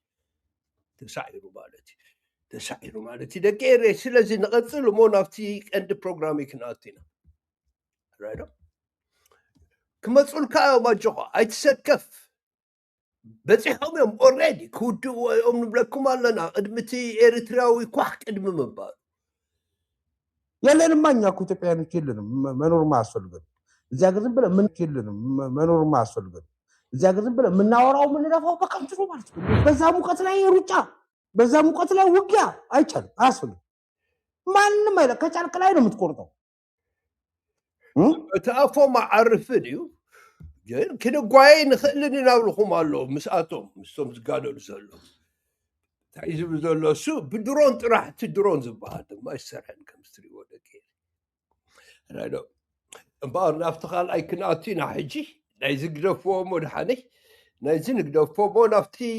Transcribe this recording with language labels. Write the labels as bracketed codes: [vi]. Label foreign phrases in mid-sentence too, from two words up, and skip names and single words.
[ti] ተሳዒሩ ማለት እዩ ደቀረ። ስለዚ ንቐፅል እሞ ናብቲ ቀንዲ ፕሮግራም ክንኣቱ ኢና ራይዶ ክመፁልካ እዮም ኣጆኻ ኣይትሰከፍ በፂሖም እዮም ኦልሬዲ ክውድእዎ እዮም ንብለኩም ኣለና ቅድሚቲ ኤርትራዊ ኳሕ ቅድሚ ምባሉ [am] የለንማ እኛ እኮ ኢትዮጵያውያኖች የለንም መኖርማ አያስፈልገንም። እዚያ ግን ዝም ብለን ምን የለንም መኖርማ አያስፈልገንም። እዚያ ግን ዝም ብለን የምናወራው የምንለፋው በከንቱ ነው ማለት ነው። በዛ ሙቀት ላይ ሩጫ፣ በዛ ሙቀት ላይ ውጊያ አይቻልም፣ አያስፈልግም። ማንም አይለ ከጫልቅ ላይ ነው የምትቆርጠው። [ti] እተኣፎም ዓርፍን እዩ ግን ክንጓየ ንኽእልን ይናብልኹም ኣሎ ምስኣቶም ምስቶም ዝጋደሉ ዘሎ እንታይ ዝብል ዘሎ እሱ ብድሮን ጥራሕ እቲ ድሮን ዝበሃል ድማ ይሰርሐን ከም ዝትሪእዎ ደቂ ራይዶ እምበኣር ናብቲ ካልኣይ ክንኣቱ ኢና ሕጂ ናይዚ ግደፍዎ መድሓነይ ናይዚ ንግደፎ ሞ ናብቲ